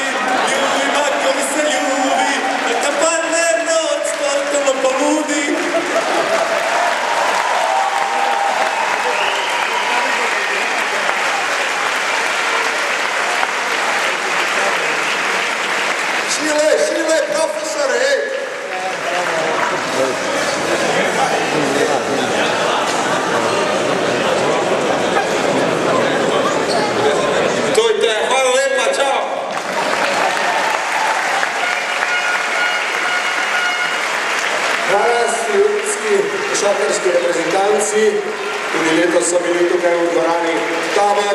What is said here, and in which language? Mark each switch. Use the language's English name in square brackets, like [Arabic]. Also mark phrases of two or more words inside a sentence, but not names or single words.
[Croatian] Ljubi bako mi se ljubi, a kad padne noć, totalno poludi. Šile, profesore, ej! [Slovenian] Tojte, hvala lepa, čao! Danes ljudski košarkarski reprezentanci, tudi letos so bili tukaj v dvorani Tabor.